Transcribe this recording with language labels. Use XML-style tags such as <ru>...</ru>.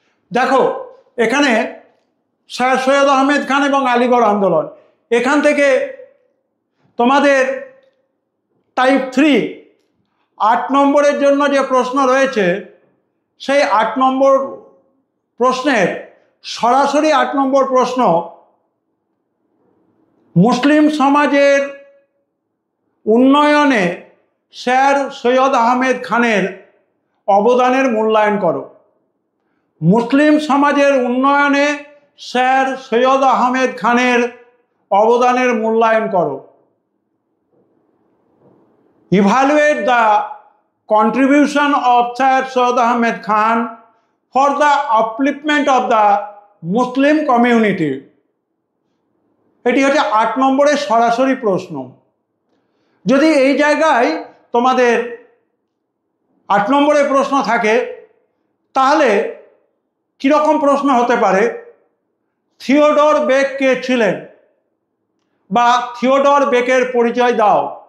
<bn>দেখো এখানে স্যার সৈয়দ আহমেদ খান এবং আলিগড় আন্দোলন, এখান থেকে তোমাদের টাইপ 3 8 নম্বরের জন্য যে প্রশ্ন রয়েছে সেই 8 নম্বর প্রশ্নের সরাসরি 8 নম্বর প্রশ্ন মুসলিম সমাজের উন্নয়নে স্যার সৈয়দ আহমেদ খানের অবদানের মূল্যায়ন করো। মুসলিম সমাজের উন্নয়নে স্যার সৈয়দ আহমেদ খানের অবদানের মূল্যায়ন করো।</bn> <en>Evaluate the contribution of Sir Syed Ahmed Khan for the upliftment of the Muslim community.</en> <bn>এটি হচ্ছে 8 নম্বরের সরাসরি প্রশ্ন। যদি এই জায়গায় তোমাদের 8 নম্বরের প্রশ্ন থাকে তাহলে কীরকম প্রশ্ন হতে পারে? থিওডর বেক কে ছিলেন, বা থিওডর বেকের পরিচয় দাও।</bn>